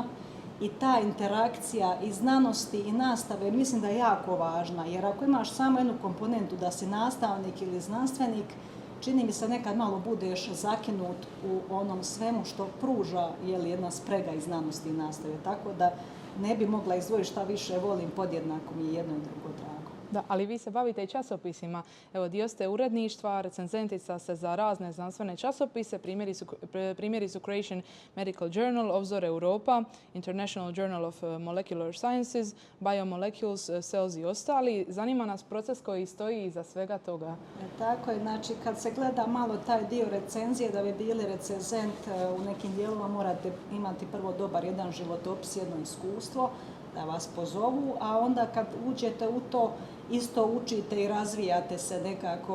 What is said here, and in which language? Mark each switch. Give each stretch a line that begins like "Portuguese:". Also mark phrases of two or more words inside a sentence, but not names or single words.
Croatian: I ta interakcija i znanosti i nastave mislim da je jako važna, jer ako imaš samo jednu komponentu da si nastavnik ili znanstvenik, čini mi se nekad malo budeš zakinut u onom svemu što pruža jedna sprega iz znanosti i nastave. Tako da ne bi mogla izdvojiti šta više volim, podjednako mi je jedno i drugo drago. Da, ali vi se bavite i časopisima. Evo, dio ste uredništva, recenzentica ste za razne znanstvene časopise. Primjeri su Creation Medical Journal, Obzor Europa, International Journal of Molecular Sciences, Biomolecules, Cells i ostali. Zanima nas proces koji stoji iza svega toga. Tako je, znači kad se gleda malo taj dio recenzije, da bi bili recenzent u nekim dijelovima morate imati prvo dobar jedan životopis, jedno iskustvo, da vas pozovu, a onda kad uđete u to, isto učite i razvijate se nekako.